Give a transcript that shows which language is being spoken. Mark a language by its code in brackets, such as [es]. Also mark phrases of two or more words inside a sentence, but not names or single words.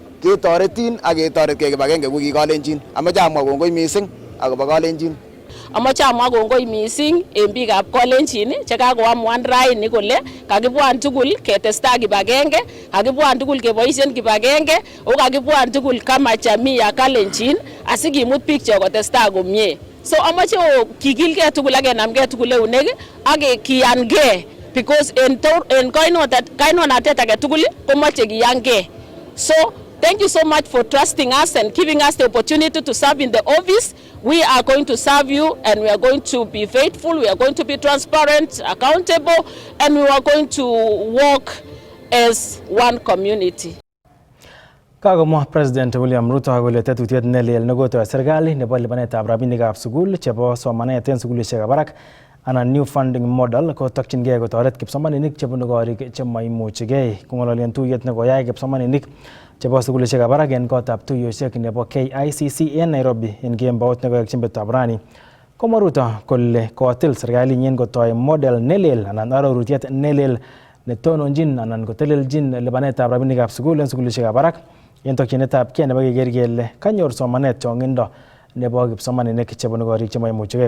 [kln] ketoretin ak ketoretkei kibagenge ko kikolenjin. Amoche amwa kongoi mising akobo kalenjin. Amoche amwa kongoi mising en biikab Kalenjin chekakoamuan raini kole kakibwan tugul ketestai kibagenge, kakibwan tugul keboisien kibagenge, ako kakibwan tugul [sw] kama jamii ya [kln] Kalenjin asikimut biik chok kotestai komie. So amoche kikilgei tugul ak kenamgei tugul eunek ak kiyangei because en kainonatet age tugul komoche kiyangei. [en] So thank you so much for trusting us and giving us the opportunity to serve in the office. We are going to serve you and we are going to be faithful, we are going to be transparent, accountable, and we are going to work as one community. [kln] Kakomwa President William Ruto kole tetutiet nelel nekotoi serikali nebo lipanetab rabinikab sukul chebo somanet en sukulishekab barak anan [en] new funding model [kln] kotokyingei kotoret kipsomaninik chebunu korik chemaimuchigei. Kong'ololen tuyet nekoyai kipsomaninik chebo sukulishekab barak en kotab tuiyosiek nebo KICC en Nairobi en kembout nekoyokyin betutab rani. Komwa Ruto kole kotil serikalinyin kotoi model nelel anan arorutiet nelel netononjin anan koteleljin lipanetab rabinikab sukul en sukulishekab barak en tokyinetab kei nebo keker kele kanyor somanet chong'indo nebo kipsomaninik chebunu korik chemaimuchigei.